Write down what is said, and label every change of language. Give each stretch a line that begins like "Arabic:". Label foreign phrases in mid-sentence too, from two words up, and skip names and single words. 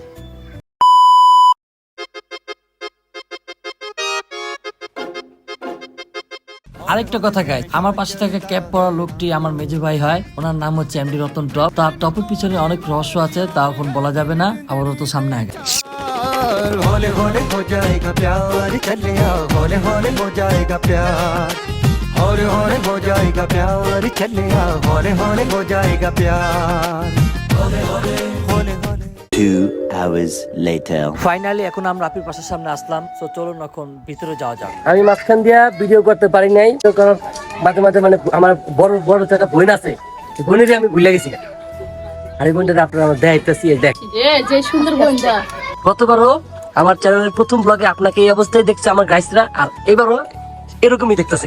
Bangla: আরেকটা কথা গাইস, আমার পাশে থাকা ক্যাপ পরা লোকটি আমার মেজো ভাই হয়, ওনার নাম হচ্ছে এমডি রতন টপ। তার টপের পিছনে অনেক রহস্য আছে, তা এখন বলা যাবে না, আবারও তো সামনে আগে।
Hindi: होले होले हो जाएगा प्यार चलिया होले होले हो जाएगा प्यार होले होले हो जाएगा प्यार चलिया होले होले हो जाएगा प्यार होले होले होले होले
English: 2 hours later
Bangla: ফাইনালি এখন আমরা আপির পাশের সামনে আসলাম। তো চলুন এখন ভিতরে যাওয়া যাক। আমি মাঝখান দিয়া ভিডিও করতে পারি নাই, তো কারণ মাঝে মাঝে মানে আমার বড় বড় একটা বোন আছে, বোনের আমি ভুলে গেছি। আর এই বোনটা আপনারা আমার দেখাইতেছি, দেখ যে সুন্দর বোনটা গতবারও আমার চ্যানেলের প্রথম ব্লগে আপনাকে এই অবস্থায় দেখছে আমার গাইসরা, আর এবারও এরকমই দেখতেছে।